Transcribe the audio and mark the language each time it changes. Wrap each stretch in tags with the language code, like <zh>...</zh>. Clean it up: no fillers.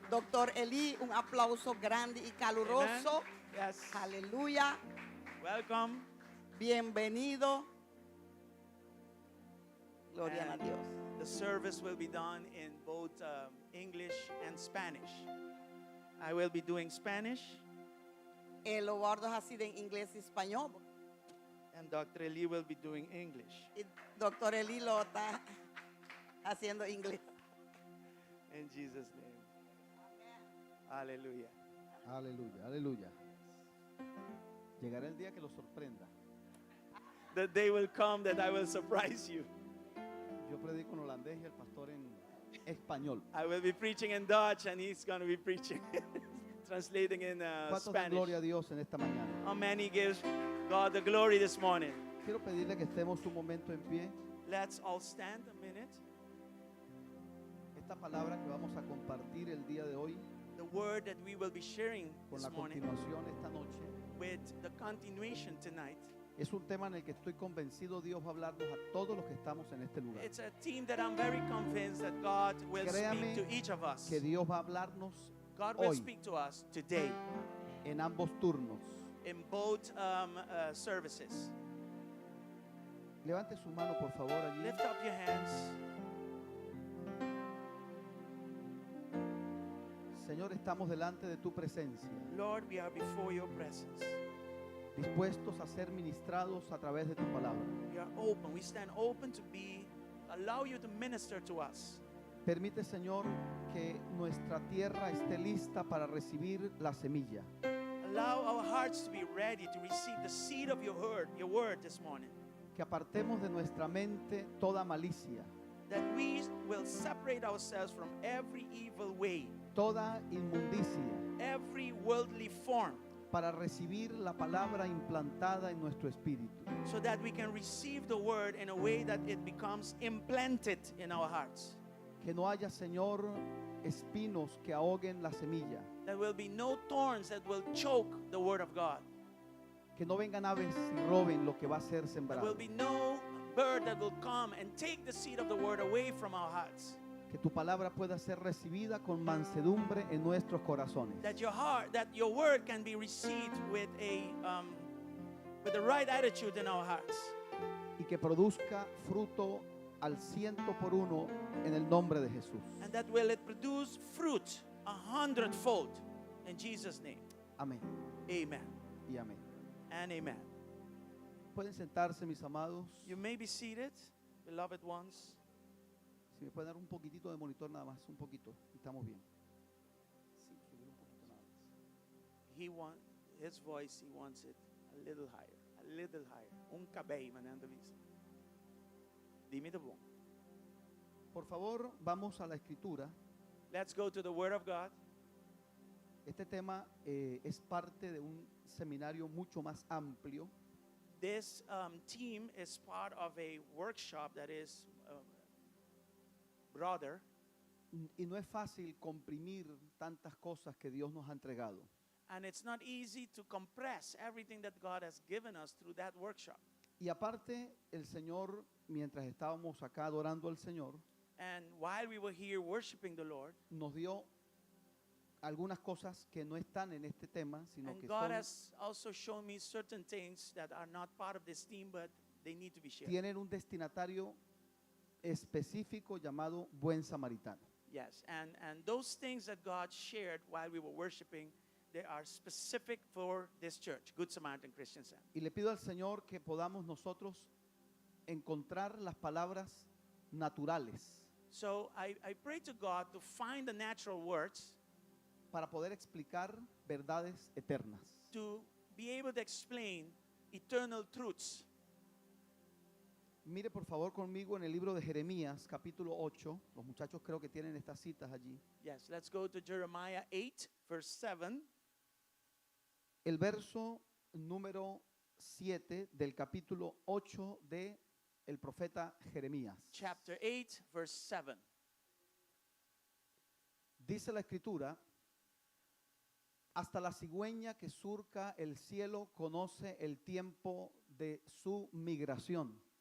<es>Doctor Eli, un aplauso grande y</es> <en>Amen.</en> <es>caluroso.</es> <en>Yes.</en> <es>Aleluya.</es> <en>Welcome.</en> <es>Bienvenido. Gloria a</es> <en>And</en> <es>Dios.</es> <en>the service will be done in both English and Spanish. I will be doing Spanish,</en> <es>Los gordos así de inglés y español.</es> <en>and Dr. Eli will be doing English.</en> <es>Y Doctor Eli lo está haciendo inglés. In Jesus' name. Hallelujah. Aleluya, aleluya. Llegará el día que los sorprenda.</es> <en>The day will come that I will surprise you.</en> <es>Yo predico en holandés y el pastor en español.</es> <en>I will be preaching in Dutch, and he's going to be preaching, translating in</en> <es>¿Cuántos dan gloria a</es> <en>Spanish.</en> <es>Dios en esta mañana?</es> <en>How many gives God the glory this morning?</en> <es>Quiero pedirle que estemos un momento en pie.</es> <en>Let's all stand a minute.</en> <es>Esta palabra que vamos a compartir el día de hoy,</es> <en>The word that we will be sharing</en> <es>con</es> <en>this</en> <es>la</es> <en>morning</en> <es>continuación esta noche,</es> <en>with the continuation tonight.</en> <es>es un tema en el que estoy convencido Dios va a hablarnos a todos los que estamos en este lugar.</es> <en>It's a theme that I'm very convinced that God will</en> <es>Créame</es> <en>speak to each of us.</en> <es>Que Dios va a hablarnos</es> <en>God will</en> <es>hoy</es> <en>speak to us today</en> <es>en ambos turnos.</es> <en>in both services.</en> <es>Levante su mano por favor allí.</es> <en>Lift up your hands.</en> <es>Señor, estamos delante de tu presencia,</es> <en>Lord, we are before your presence.</en> <es>dispuestos a ser ministrados a través de tu palabra.</es> <en>We are open. We stand open to allow you to minister to us.</en> <es>Permite, Señor, que nuestra tierra esté lista para recibir la semilla.</es> <en>Allow our hearts to be ready to receive the seed of your word this morning.</en> <es>Que apartemos de nuestra mente toda malicia,</es> <en>That we will separate ourselves from every evil way,</en> <es>toda inmundicia,</es> <en>every worldly form,</en> <es>para recibir la palabra implantada en nuestro espíritu.</es> <en>so that we can receive the word in a way that it becomes implanted in our hearts.</en> <es>Que no haya, Señor, espinos que ahoguen la semilla.</es> <en>There will be no thorns that will choke the word of God.</en> <es>Que no vengan aves y roben lo que va a ser</es> <en>There</en> <es>sembrado.</es> <en>will be no bird that will come and take the seed of the word away from our hearts.</en> <es>Que tu palabra pueda ser recibida con mansedumbre en nuestros corazones.</es> <en>That your word can be received with the right attitude in our hearts.</en> <es>Y que produzca fruto al 100 por 1 en el nombre de Jesús.</es> <en>And that will it produce fruit 100-fold. In Jesus' name.</en> <es>Amén</es> <en>Amen</en> <es>y amén.</es> <en>and amen.</en> <es>Pueden sentarse, mis amados.</es> <en>You may be seated, beloved ones.</en> <es>Si me pueden dar un poquitito de monitor nada más, un poquito. Estamos bien. Sí, subir un poquito nada más.</es> <en>His voice, he wants it a little higher, a little higher. Un cabello, manando visa. Dime the bom.</en> <es>Por favor, vamos a la escritura.</es> <en>Let's go to the Word of God.</en> <es>Este tema es parte de un seminario mucho más amplio</es> <en>This team is part of a workshop that is broader,</en> <es>y no es fácil comprimir tantas cosas que Dios nos ha entregado.</es> <en>and it's not easy to compress everything that God has given us through that workshop.</en> <es>Y aparte, el Señor, mientras estábamos acá adorando al Señor,</es> <en>And while we were here worshiping the Lord,</en> <es>nos dio algunas cosas que no están en este tema, sino</es> <en>and God</en> <es>son,</es> <en>has also shown me certain things that are not part of this team, but they need to be shared.</en> <es>tienen un destinatario específico llamado Buen Samaritano.</es> <en>Yes, and those things that God shared while we were worshiping, they are specific for this church, Good Samaritan Christian Center.</en> <es>Y le pido al Señor que podamos nosotros encontrar las palabras naturales</es> <en>So I pray to God to find the natural words</en> <es>para poder explicar verdades eternas.</es> <en>to be able to explain eternal truths.</en> <es>Mire por favor conmigo en el libro de Jeremías, capítulo 8. Los muchachos creo que tienen estas citas allí.</es> <en>Yes, let's go to Jeremiah 8, verse 7.</en> <es>El verso número 7 del capítulo 8 de el profeta Jeremías. Chapter 8, verse 7. Dice la escritura: Hasta la cigüeña que surca el cielo conoce el tiempo de su migración.</es>